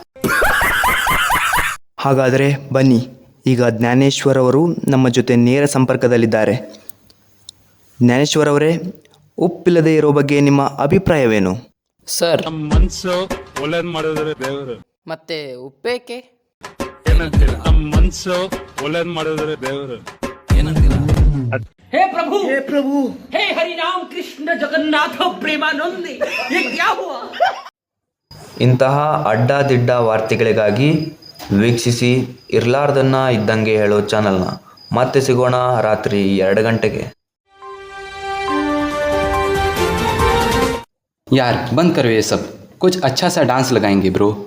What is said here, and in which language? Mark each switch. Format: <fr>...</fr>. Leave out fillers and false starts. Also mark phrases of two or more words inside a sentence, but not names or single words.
<kn>ಹಾಗಾದರೆ ಬನ್ನಿ, ಈಗ ಜ್ಞಾನೇಶ್ವರ್ ಅವರು ನಮ್ಮ ಜೊತೆ ನೇರ ಸಂಪರ್ಕದಲ್ಲಿದ್ದಾರೆ. ಜ್ಞಾನೇಶ್ವರ್ ಅವರೇ, ಉಪ್ಪಿಲ್ಲದೆ ಇರೋ ಬಗ್ಗೆ ನಿಮ್ಮ ಅಭಿಪ್ರಾಯವೇನು? ಸರ್, ಮನ್ಸು ಒಳ್ಳೇದ್ ಮಾಡಿದ್ರೆ ದೇವರು, ಮತ್ತೆ ಉಪ್ಪೇಕೆ ಏನಂತೀರ? ನಮ್ಮ ಮನ್ಸು ಒಳ್ಳೇದ್ ಮಾಡಿದ್ರೆ ದೇವರು ಏನಂತೀರ?</kn> <hi>हे प्रभु हे हरि राम कृष्ण जगन्नाथ प्रेमानंदी, ये क्या हुआ?</hi> <kn>ಇಂತಹ ಅಡ್ಡಾದಿಡ್ಡ ವಾರ್ತೆಗಳಿಗಾಗಿ ವೀಕ್ಷಿಸಿ ಇರ್ಲಾರ್ದನ್ನ ಇದ್ದಂಗೆ ಹೇಳೋ ಚಾನಲ್ನ. ಮತ್ತೆ ಸಿಗೋಣ ರಾತ್ರಿ 2 ಗಂಟೆಗೆ.</kn> <hi>यार बंद करो ये सब, कुछ अच्छा सा डांस लगाएंगे ब्रो.</hi>